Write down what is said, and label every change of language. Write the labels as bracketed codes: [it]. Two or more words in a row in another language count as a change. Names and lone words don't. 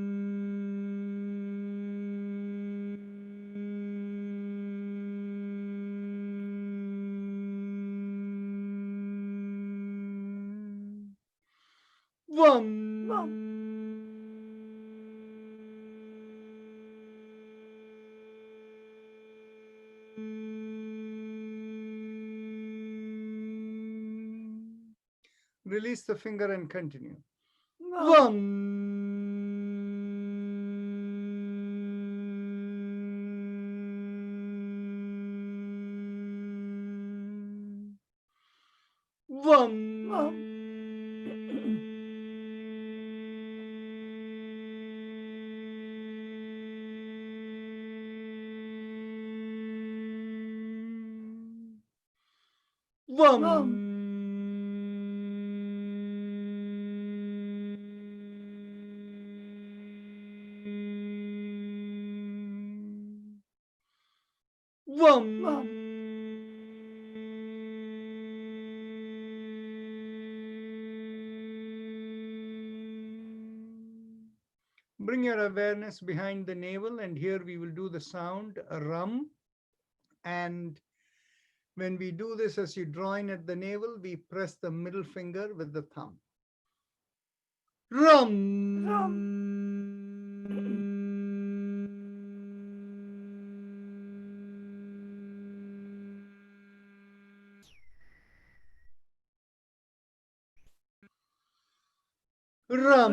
[en] Vam. Rum. Release the finger and continue. Rum. Vam. Vam. Rum. Vam. Rum. Vam. Rum. Bring your awareness behind the navel, and here we will do the sound rum. And when we do this, as you draw in at the navel, we press the middle finger with the thumb. Rum. Rum. Rum.